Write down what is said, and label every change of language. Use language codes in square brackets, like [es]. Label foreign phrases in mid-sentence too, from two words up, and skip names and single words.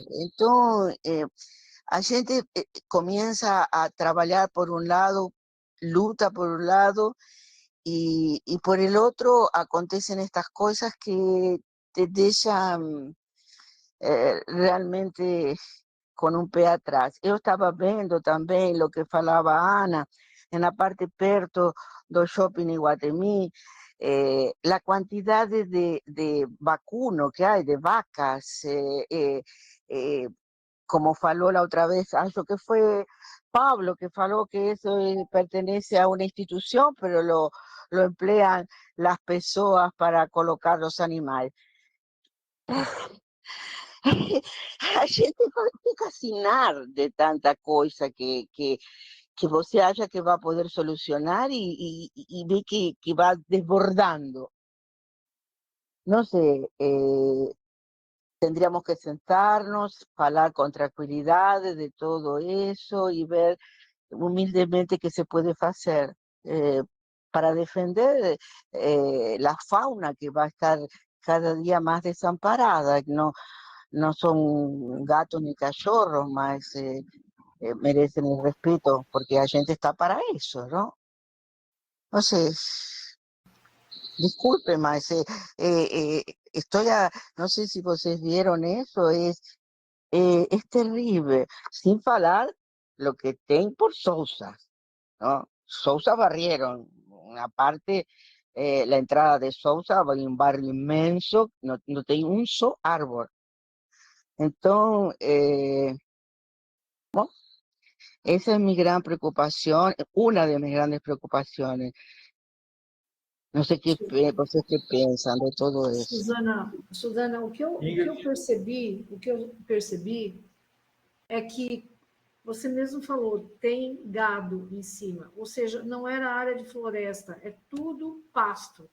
[es] Entonces, [pt] a gente [es] comienza a trabajar por un lado, luta por un lado, y por el otro acontecen estas cosas que te dejan realmente con un pé atrás. [pt] Eu estava vendo também o que falava a Ana, na parte perto do Shopping Iguatemi, [es] la quantidade de vacuno que hay, de vacas, como faló la otra vez, [pt] acho que [es] fue Pablo que faló que eso pertenece a una institución, pero lo emplean las personas para colocar los animales. [pt] A gente fica assinar de tanta coisa que você acha que vai poder solucionar e vê que vai desbordando. [es] no sé, tendríamos que sentarnos, hablar con tranquilidad de todo eso y ver humildemente qué se puede hacer para defender la fauna que va a estar cada día más desamparada. No son gatos ni cachorros, más merecen el respeto, porque la gente está para eso, ¿no? No sé, disculpe, más no sé si ustedes vieron eso, es terrible, sin falar lo que tem por Sousa, ¿no? Sousa barrieron una parte, la entrada de Sousa, hay un barrio inmenso, no tem un solo árbol. Entonces, bueno, esa es mi gran preocupación, una de mis grandes preocupaciones. [pt] No sei vocês que pensam de todo isso. Suzana, o que eu percebi é que você mesmo falou, tem gado em cima, ou seja, não era área de floresta, é tudo pasto.